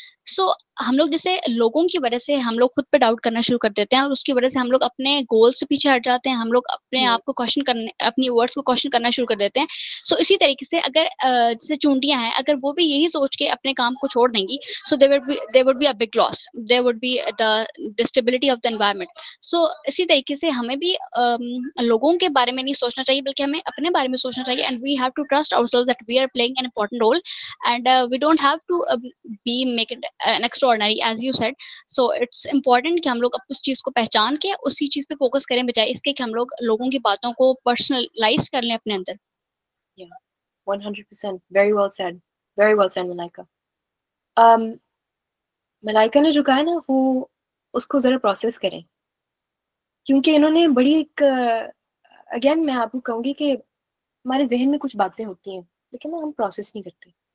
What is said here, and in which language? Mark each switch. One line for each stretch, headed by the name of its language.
Urdu: So ہم لوگ جیسے لوگوں کی وجہ سے ہم لوگ خود پہ ڈاؤٹ کرنا شروع کر دیتے ہیں اور اس کی وجہ سے ہم لوگ اپنے گول سے پیچھے ہٹ جاتے ہیں, ہم لوگ اپنے آپ کو کوشچن کرنے, اپنی ورڈس کو کوشچن کرنا شروع کر دیتے ہیں. سو اسی طریقے سے اگر جیسے چونٹیاں ہیں, اگر وہ بھی یہی سوچ کے اپنے کام کو چھوڑ دیں گی, سو
English: there would be a big loss, there would be the stability of the environment.
Urdu: سو اسی طریقے سے ہمیں بھی لوگوں کے بارے میں نہیں سوچنا چاہیے
English: بلکہ ہمیں اپنے بارے میں سوچنا چاہیے, and we have to trust ourselves that we are playing an important role, and we don't have to be make it an extraordinary as you said. So it's important
Urdu: کہ ہم لوگ اس چیز کو پہچان کے اسی چیز پہ فوکس کریں بجائے اس کے کہ ہم لوگ لوگوں کی باتوں کو پرسنلائز کر لیں اپنے اندر.
English: Yeah, 100%. Very well said. Very well said, Malaika.
Urdu: ملائکہ نے جو کہا ہے نا وہ اس کو ذرا پروسیس کریں, کیونکہ انہوں نے بڑی ایک اگین میں آپ کو کہوں گی کہ ہمارے ذہن میں کچھ باتیں ہوتی ہیں لیکن ہم پروسیس نہیں کرتے.